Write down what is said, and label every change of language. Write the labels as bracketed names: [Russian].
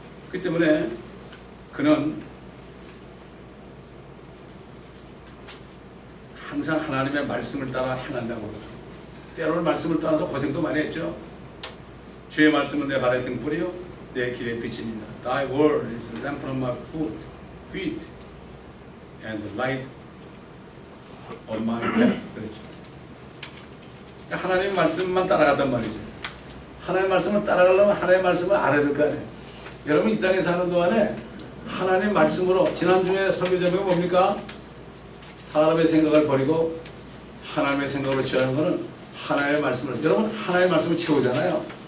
[Korean] 그렇기 때문에 그는 항상 하나님의 말씀을 따라 행한다고 그러죠. 때로는 말씀을 따라서 고생도 많이 했죠. 주의 말씀은 내 발의 등불이요 내 길의 빛입니다. [English] Thy word is a lamp on my feet and the light on my path. [Korean] 그렇죠. 하나님의 말씀만 따라갔단 말이죠. 하나님의 말씀을 따라가려면 하나님의 말씀을 알아야 될 거 아니에요. 여러분 이 땅에 사는 동안에 하나님의 말씀으로 지난주에 설교 제목이 뭡니까? 사람의 생각을 버리고 하나님의 생각으로 취하는 것은 하나님의 말씀을 여러분 하나님의 말씀을 채우잖아요.